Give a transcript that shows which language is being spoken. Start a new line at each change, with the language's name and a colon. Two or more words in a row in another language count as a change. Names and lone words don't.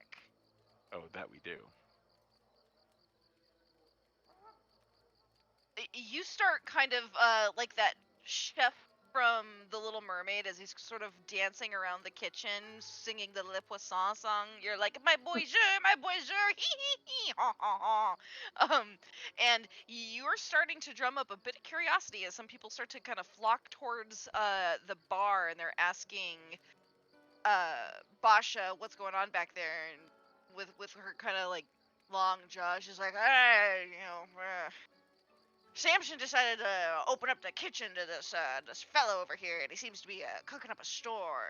English: Oh, that we do. You start kind of like that chef from The Little Mermaid as he's sort of dancing around the kitchen, singing the Le Poisson song. You're like, my bonjour, hee hee hee, ha ha ha. And you're starting to drum up a bit of curiosity as some people start to kind of flock towards the bar, and they're asking Basha what's going on back there, and with her kind of like long jaw, she's like, hey, Samson decided to open up the kitchen to this fellow over here, and he seems to be cooking up a store.